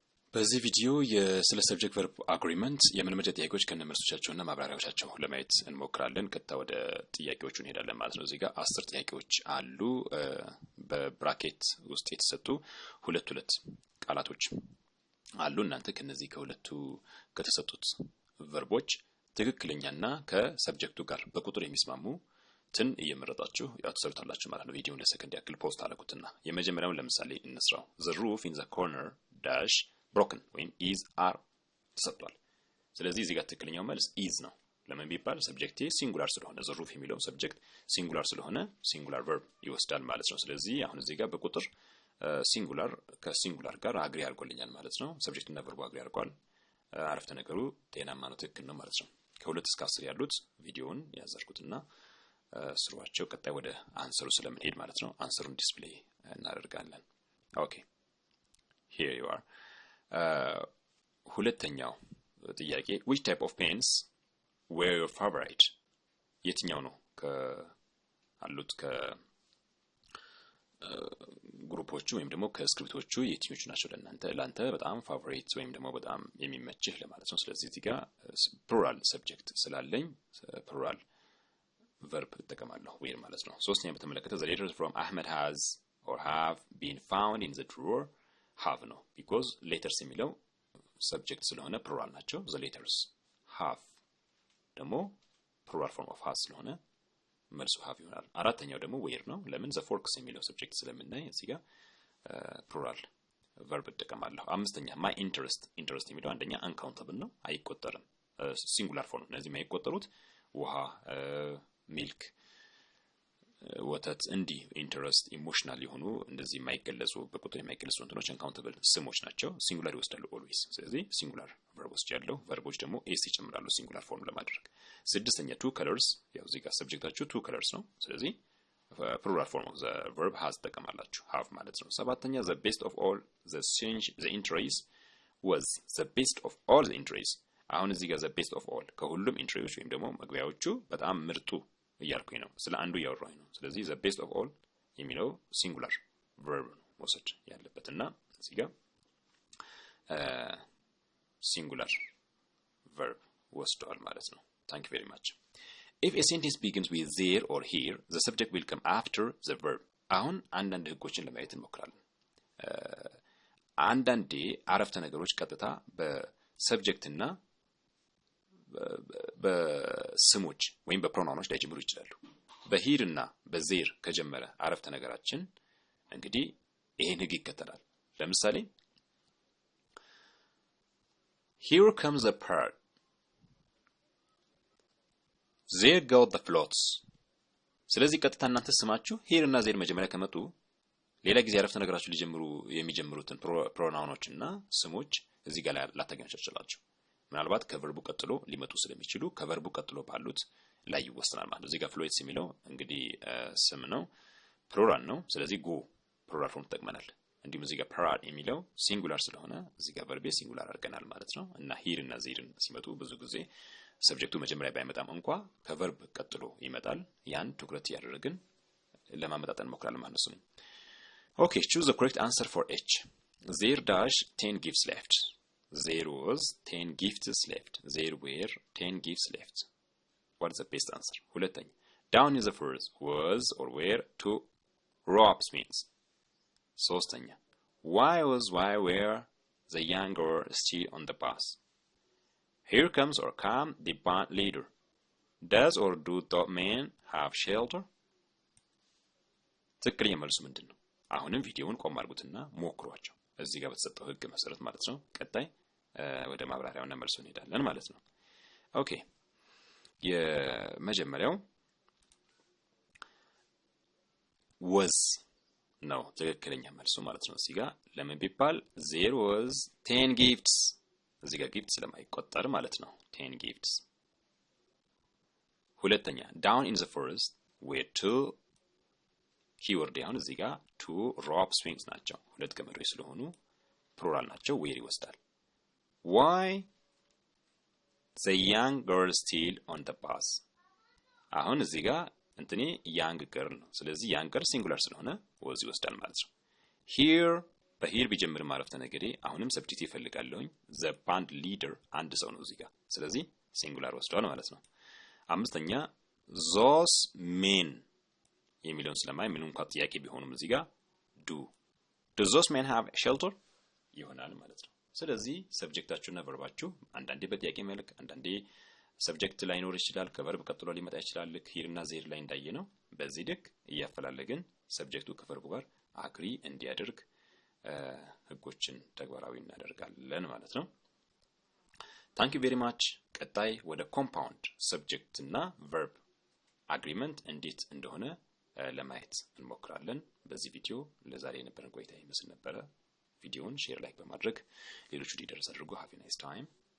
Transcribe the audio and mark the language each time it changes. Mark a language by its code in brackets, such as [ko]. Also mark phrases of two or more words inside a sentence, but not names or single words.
[am] በዚህ ቪዲዮ ስለ [en] subject verb agreement [am] የመለመጃ ጥያቄዎች ከነመልሶቻቸውና ማብራሪያዎቻቸው ለማየት እንሞክራለን። ቀጥታ ወደ ጥያቄዎቹ እንሄዳለን ማለት ነው። እዚህ ጋር 10 ጥያቄዎች አሉ። በብራኬት ውስጥ የተሰጡ ሁለት ቃላቶች አሉ። እናንተ ከነዚህ ከሁለቱ ከተሰጡት ቨርቦች ትክክለኛና ከሰብጀክቱ ጋር በቁጥር የሚስማሙትን እየመረጣችሁ ያትሰሩታላችሁ ማለት ነው። ቪዲዮውን ለሰከንድ ያክል ፖስት አድርጉትና የመጀመሪያውን ለምሳሌ እንስራው። [en] The roof in the corner dash broken [am] ወይም [en] is are [am] ተሰጥቷል። ስለዚህ እዚህ ጋር ትክክለኛው መልስ is ነው። ለምን ቢባል ሰብጀክቴ ሲንጉላር ስለሆነ [en] the roof [am] የሚለው ሰብጀክት ሲንጉላር ስለሆነ [en] singular verb [am] ይወስዳል ማለት ነው። ስለዚህ አሁን እዚህ ጋር በቁጥር ሲንጉላር ከሲንጉላር ጋር አግሪ አድርጎልኛል ማለት ነው። ሰብጀክትና ቨርቡ አግሪ አድርጓል። አረፍተ ነገሩ ጤናማ ነው፣ ትክክል ነው ማለት ነው። ከ2 እስከ 10 ያሉት ቪዲዮውን ያዘርኩትና ስሯቸው ቀጣይ ወደ አንሰሩ ስለምንሄድ ማለት ነው። አንሰሩን ዲስፕሌይ እናደርጋለን። [en] okay here you are [am] ሁለተኛው ጥያቄ [en] which type of pens were your favorite [am] የትኛው ነው ከአሉት ከግሩፖቹ ወይም ደግሞ ከስክሪፕቶቹ የትኞቹ ናቸው ለአንተ በጣም ፋቮሪት ወይም ደግሞ በጣም የሚመችህ ለማለት ነው። ስለዚህ እዚህ ጋር [en] plural subject [am] ስላለኝ [en] plural verb [am] እጠቀማለሁ ወይ ማለት ነው። ሶስተኛ በተመለከተ [en] the letters from Ahmed has or have been found in the drawer have [am] ነው [en] because letters [am] የሚለው subject ስለሆነ plural ናቸው። [en] the letters have [am] ደግሞ [en] plural form of has [am] ስለሆነ መልሱ have ይሆናል። አራተኛው ደግሞ where ነው። ለምን [en] the forks [am] የሚለው subject ስለምናይ እዚህ ጋር [en] plural verb [am] እጠቀማለሁ። አምስተኛ [en] my interest [am] የሚለው አንደኛ uncountable ነው፣ አይቆጠርም። [en] singular form [am] እነዚህ የማይቆጠሩት ውሃ፣ ሚልክ፣ ወተት እንዲ [en] interest emotional [am] የሆኑ እንደዚህ የማይገለጹ በቁጥር የማይገለጹ እንትኖች አንካውንተብል ስሞች ናቸው። ሲንጉላር ይወስዳሉ ኦልዌይስ። ስለዚህ ሲንጉላር ቨርቦች ያለው ቨርቦች ደግሞ ኤስ ይጨምራሉ [en] singular form [am] ለማድረግ። ስድስተኛ [en] two colors [am] ያው እዚህ ጋር ሰብጀክታችሁ [en] two colors [am] ነው። ስለዚህ [en] plural form of the verb has [am] ተጠቀማላችሁ have ማለት ነው። ሰባተኛ [en] the best of all the entries was the best of all the entries [am] አሁን እዚህ ጋር [en] the best of all [am] ከሁሉም ኢንትሪዎች ወይም ደግሞ መግቢያዎቹ በጣም ምርጡ እያልኩኝ ነው፣ ስለ አንዱ ያወራሁኝ ነው። ስለዚህ the best of all የሚለው [en] singular verb [am] ወሰድ ያለበትና እዚህ ጋር [en] singular verb [am] ወስደዋል ማለት ነው። [en] thank you very much. if a sentence begins with there or here the subject will come after the verb [am] አሁን አንዳንድ ህጎችን ለማየት እንሞክራለን። አንዳንዴ አረፍተ ነገሮች ቀጥታ በሰብጀክት እና በስሞች ወይም በፕሮናውኖች ላይ ጀምሩ ይችላሉ። በሂር እና በዜር ከጀመረ አረፍተ ነገራችን እንግዲህ ይሄን ህግ ይከተላል። ለምሳሌ [en] here comes the bird there go the floats [am] ስለዚህ ቀጥታ እናንተ ስማችሁ here እና ዜር መጀመሪያ ከመጡ ሌላ ጊዜ አረፍተ ነገራችሁ ሊጀምሩ የሚጀምሩትን ፕሮናውኖችና ስሞች እዚህ ጋር ላታገኙ ትችላላችሁ። ምናልባት ከቨርቡ ቀጥሎ ሊመጡ ስለሚችሉ ከቨርቡ ቀጥሎ ባሉት ላይ ይወሰናል ማለት ነው። እዚህ ጋር ፍሎይትስ የሚለው እንግዲህ ስም ነው፣ ፕሉራል ነው። ስለዚህ [en] go plural form [am] ተጠቅመናል። እንዲሁም እዚህ ጋር ፓራድ የሚለው ሲንጉላር ስለሆነ እዚህ ጋር ቨርቤ ሲንጉላር አድርገናል ማለት ነው። እና ሂር እና ዜርን ሲመጡ ብዙ ጊዜ ሰብጀክቱ መጀመሪያ ባይመጣም እንኳን ከቨርብ ቀጥሎ ይመጣል። ያን ትኩረት ያደረግን ለማመጣጠን እንሞክራለን ማለት ነው። [en] okay choose the correct answer for H. There dash 10 gifts left. There was 10 gifts left. There were 10 gifts left. What is the best answer? ሁለተኛ down is the first was or were two rope swings. ሶስተኛ why were the younger still on the bus? Here comes or come the band leader. Does or do the men have shelter? [am] ትክክለኛ መልሱ ምንድነው? አሁንም ቪዲዮውን ቆም አድርጉትና ሞክሯቸው እዚህ ጋር በተሰጠው ህግ መሰረት ማለት ነው። ቀጣይ ወደ ማብራሪያውና መልሱ እንሄዳለን ማለት ነው። ኦኬ የመጀመሪያው was ነው ትክክለኛ መልሱ ማለት ነው። እዚህ ጋር ለምን ቢባል [en] there was 10 gifts [am] እዚህ ጋር ጊፍት ስለማይቆጠር ማለት ነው 10 gifts። ሁለተኛ [en] down in the first were two keyword down [am] እዚህ ጋር [en] two rope swings [am] ናቸው፣ ሁለት ገመዶች ስለሆኑ ፕሉራል ናቸው፣ where ይወስዳል። [en] why the young girl still on the bus [am] አሁን እዚህ ጋር እንትኔ [en] young girl [am] ነው። ስለዚህ [en] young girl [am] ሲንጉላር ስለሆነ was ይወስዳል ማለት ነው። here በሂር ቢጀምር ማረፍተ ነገሬ አሁንም ሰብጀክት ይፈልጋለሁኝ [en] the band leader [am] አንድ ሰው ነው እዚህ ጋር ስለዚህ ሲንጉላር ወስዷል ማለት ነው አምስተኛ [en] those men [am] የሚለውን ስለማይ ምንም እንኳን ጥያቄ ቢሆንም እዚህ ጋር [en] do those men have shelter [am] ይሆናል ማለት ነው ስለዚህ ሰብጀክታችሁና ቨርባችሁ አንዳንዴ በጥያቄ መልክ አንዳንዴ ሰብጀክት ላይ ኖር ይችላል ከቨርብ ቀጥሎ ሊመጣ ይችላል ልክ ሂርና ዜር ላይ እንዳየነው በዚህ ልክ እያፈላለግን ሰብጀክቱ ከቨርቡ ጋር አግሪ እንዲያደርግ ህጎችን ተግባራዊ እናደርጋለን ማለት ነው [en] Thank you very much [am] ቀጣይ ወደ [en] compound subject [am] እና [en] verb agreement [am] እንዴት እንደሆነ ለማየት እንሞክራለን በዚህ ቪዲዮ ለዛሬ የነበረን ቆይታ ይመስል ነበር ቪዲዮውን [en] share like [am] በማድረግ ሌሎች እንዲደርስ አድርጉ [en] have a nice time